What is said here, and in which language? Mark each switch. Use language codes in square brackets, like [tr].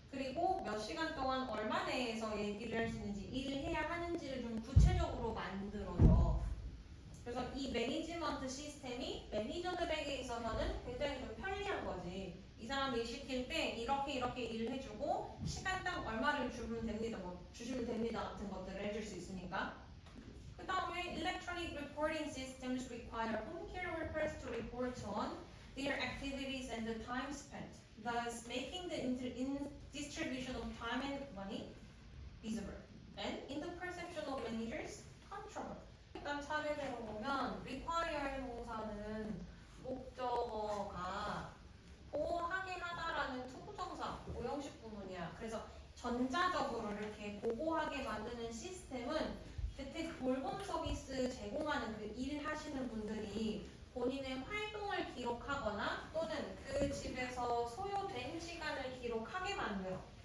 [ko] 그리고 몇 시간 동안 얼마 내에서 일을 할 수 있는지, 일을 해야 하는지를 좀 구체적으로 만들어줘. 그래서 이 매니지먼트 시스템이 매니저들에게 있어서는 굉장히 좀 편리한 거지. 이 사람 일 시킬 때 이렇게 일을 해주고 시간당 얼마를 주시면 됩니다 같은 것들을 해줄 수 있으니까. [en] 그 다음에 electronic reporting systems require home care workers to report on their activities and the time spent, thus making the distribution of time and money visible and in the perception of managers controllable. [ko] 일단 차례대로 보면 require 동사는 목적어가 보호하게 하다라는 투부정사, 오형식 구문이야. 그래서 전자적으로 이렇게 보호하게 만드는 시스템은 재택 돌봄 서비스 제공하는 그 일 하시는 분들이 본인의 활동을 기록하거나 또는 그 집에서 소요된 시간을 기록하게 만들어.